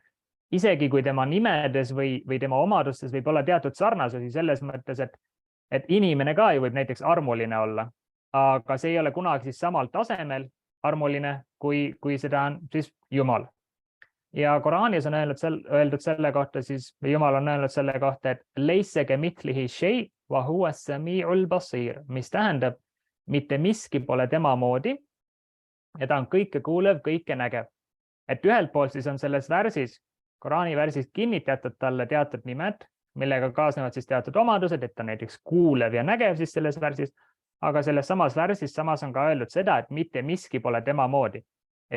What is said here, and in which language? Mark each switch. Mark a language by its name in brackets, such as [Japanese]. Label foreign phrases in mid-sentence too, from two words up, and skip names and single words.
[Estonian] Isegi kui tema nimedes või tema omadustes võib olla teatud sarnasusi selles mõttes, et inimene ka ju võib näiteks armuline olla, aga see ei ole kunagi siis samal tasemel armuline, kui seda on siis Jumal. Ja Koraanis on öeldud selle kohta, siis Jumal on öelnud selle kohta, et [Arabic] ليس كمثله شيء وهو السميع البصير, [Estonian] mis tähendab, mitte miski pole tema moodi ja ta on kõike kuulev, kõike nägev. Et ühelt poolt siis on selles värsis, Koraani värsis kinnitatud talle teatud nimed, millega kaasnevad siis teatud omadused, et ta näiteks kuulev ja nägev siis selles värsis, aga selles samas värsis samas on ka öeldud seda, et mitte miski pole tema moodi.